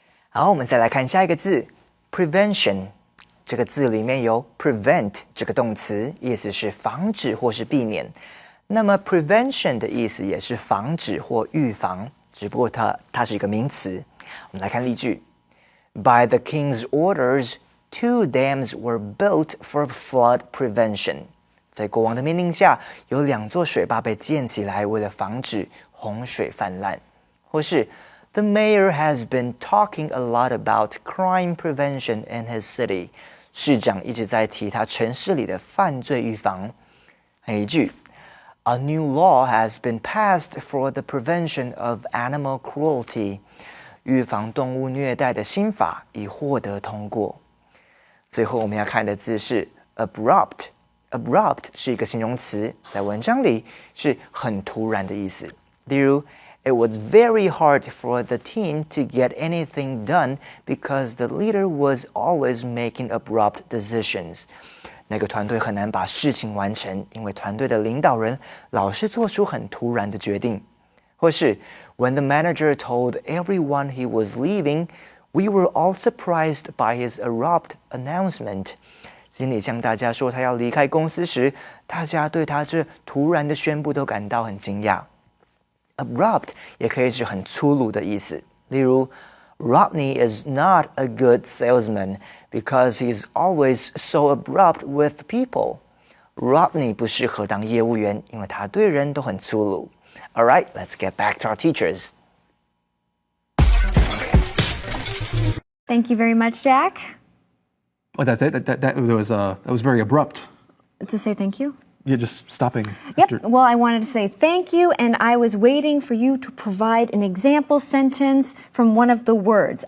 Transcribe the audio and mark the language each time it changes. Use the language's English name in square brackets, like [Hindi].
[Chinese] 好，我们再来看下一个字 prevention 这个字里面有 prevent 这个动词，意思是防止或是避免。那么 prevention 的意思也是防止或预防，只不过它是一个名词。我们来看例句 [English] By the king's orders, 2 dams were built for flood prevention. [Chinese] 在国王的命令下，有2座水坝被建起来，为了防止洪水泛滥。或是 [English] The mayor has been talking a lot about crime prevention in his city. [Chinese] 市长一直在提他城市里的犯罪预防。还有一句 [English] A new law has been passed for the prevention of animal cruelty. [Chinese] 预防动物虐待的新法已获得通过。最后我们要看的字是 abrupt. Abrupt 是一个形容词，在文章里是很突然的意思。例如 [English] It was very hard for the team to get anything done because the leader was always making abrupt decisions. [Chinese] 那个团队很难把事情完成，因为团队的领导人老是做出很突然的决定。或是 [English] When the manager told everyone he was leaving, we were all surprised by his abrupt announcement. [Chinese] 经理向大家说他要离开公司时，大家对他这突然的宣布都感到很惊讶。 [English] Abrupt [Chinese] 也可以指很粗鲁的意思，例如 [English] Rodney is not a good salesman because he's always so abrupt with people. [Chinese] Rodney 不适合当业务员，因为他对人都很粗鲁。 [English] All right, let's get back to our teachers. Thank you very much, Jack. Oh, that's it. That was very abrupt. To say thank you? You're just stopping. Yep. Well, I wanted to say thank you, and I was waiting for you to provide an example sentence from one of the words.